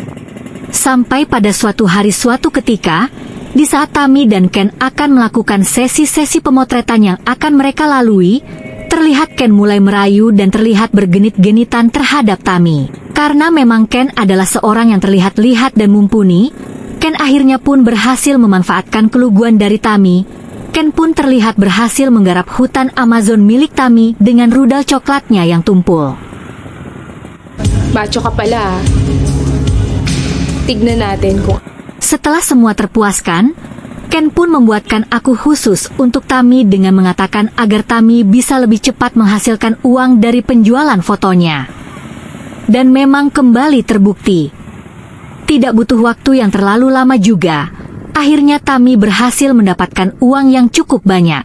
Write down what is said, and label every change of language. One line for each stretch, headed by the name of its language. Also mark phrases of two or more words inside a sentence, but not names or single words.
Indonesian: Sampai pada suatu hari suatu ketika, di saat Tami dan Ken akan melakukan sesi-sesi pemotretan yang akan mereka lalui, terlihat Ken mulai merayu dan terlihat bergenit-genitan terhadap Tami. Karena memang Ken adalah seorang yang terlihat lihat dan mumpuni, Ken akhirnya pun berhasil memanfaatkan keluguan dari Tami. Ken pun terlihat berhasil menggarap hutan Amazon milik Tami dengan rudal coklatnya yang tumpul.
Filipino: Macho ka pala. Tignan natin kung...
Indonesian: Setelah semua terpuaskan, Ken pun membuatkan aku khusus untuk Tami dengan mengatakan agar Tami bisa lebih cepat menghasilkan uang dari penjualan fotonya. Dan memang kembali terbukti. Tidak butuh waktu yang terlalu lama juga, akhirnya Tami berhasil mendapatkan uang yang cukup banyak.